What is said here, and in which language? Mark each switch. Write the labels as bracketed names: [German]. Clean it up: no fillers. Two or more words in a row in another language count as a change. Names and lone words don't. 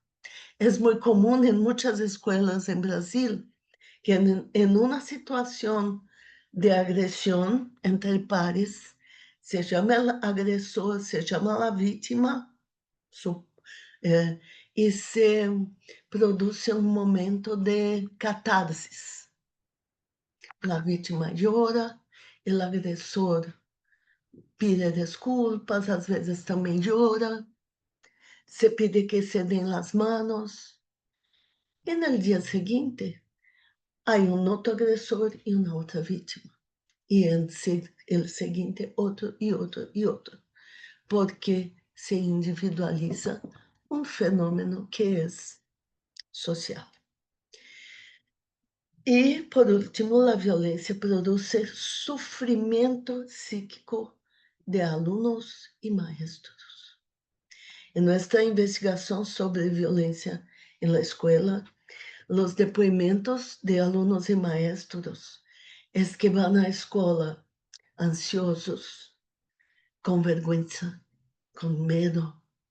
[Spanish] Es muy común en muchas escuelas en Brasil que en una situación de agresión entre pares, se llama el agresor, se llama la víctima, y se produce un momento de catarsis. La víctima llora, el agresor pide [Portuguese] desculpas, às vezes também [Spanish] llora, se pide que se den las manos, y en el día siguiente hay un otro agresor y una otra víctima, y el siguiente otro y otro y otro, porque se individualiza un fenómeno que es social. [Portuguese] E, por último, a violência produz sofrimento psíquico de alunos e maestros. [Spanish] En nuestra investigación sobre violencia en la escuela, los depoimentos de alumnos y maestros es que van a la escuela ansiosos, con vergüenza, con miedo.